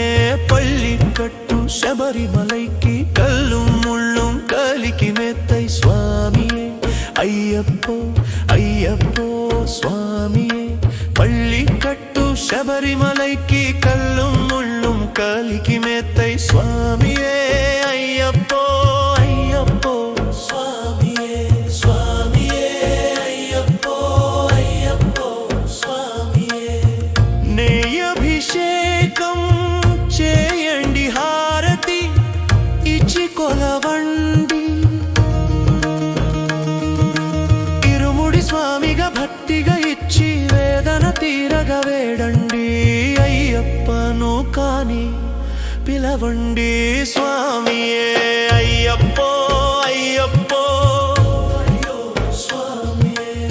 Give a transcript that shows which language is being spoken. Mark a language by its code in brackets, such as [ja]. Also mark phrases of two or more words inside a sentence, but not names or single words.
[ta] பள்ளிக்கட்டு சபரிமலைக்கு கல்லும் முள்ளும் கலிக்கு மெத்தை சுவாமியே ஐயப்போ ஐயப்போ சுவாமியே பள்ளிக்கட்டு சபரிமலைக்கு கல்லும் முள்ளும் கலிக்கு மெத்தை சுவாமியே ஐயப்போ అయ్యప్పో స్వామియే స్వామియే అయ్యప్పో అయ్యప్పో స్వామియే [te] నెయ్యభిషేకం చేయండి హారతి ఇచ్చి కొలవండి ఇరుముడి స్వామిగా భక్తిగా ఇచ్చి వేదన తీరగా వేడండి అయ్యప్పను కాని పిలవండి స్వామియే అయ్యప్పో అయ్యప్పో అయ్యో స్వామియే